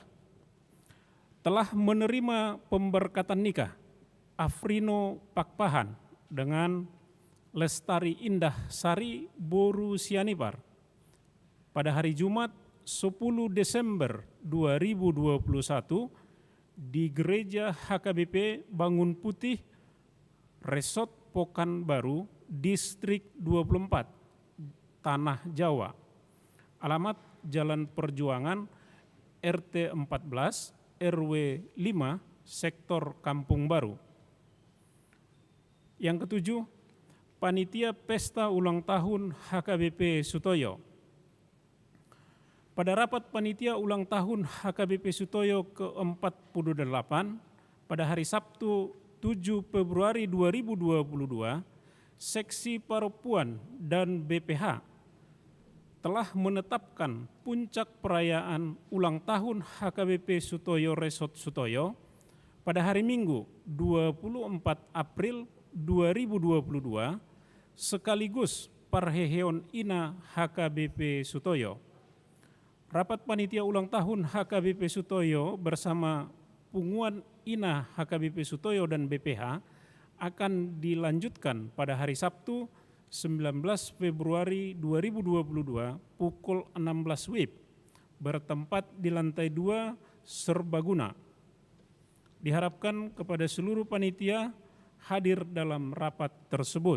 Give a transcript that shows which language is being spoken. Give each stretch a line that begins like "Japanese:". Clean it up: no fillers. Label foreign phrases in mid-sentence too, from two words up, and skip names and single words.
Indonesian: Telah menerima pemberkatan nikah Afrino Pakpahan dengan Lestari Indah Sari Boru Sianipar pada hari Jumat 10 Desember 2021 di Gereja HKBP Bangun Putih, Resort Pokanbaru, Distrik 24, Tanah Jawa. Alamat Jalan Perjuangan, RT 14, RW 5, Sektor Kampung Baru. Yang ketujuh, Panitia Pesta Ulang Tahun HKBP Sutoyo. Pada rapat Panitia Ulang Tahun HKBP Sutoyo ke-48 pada hari Sabtu 7 Februari 2022, Seksi Paropuan dan BPH telah menetapkan puncak perayaan ulang tahun HKBP Sutoyo Resort Sutoyo pada hari Minggu 24 April 2022 sekaligus Parheheon Ina HKBP Sutoyo. Rapat Panitia Ulang Tahun HKBP Sutoyo bersama Punguan Ina HKBP Sutoyo dan BPH akan dilanjutkan pada hari Sabtu 19 Februari 2022 pukul 16 WIB bertempat di lantai 2 Serbaguna. Diharapkan kepada seluruh panitia hadir dalam rapat tersebut.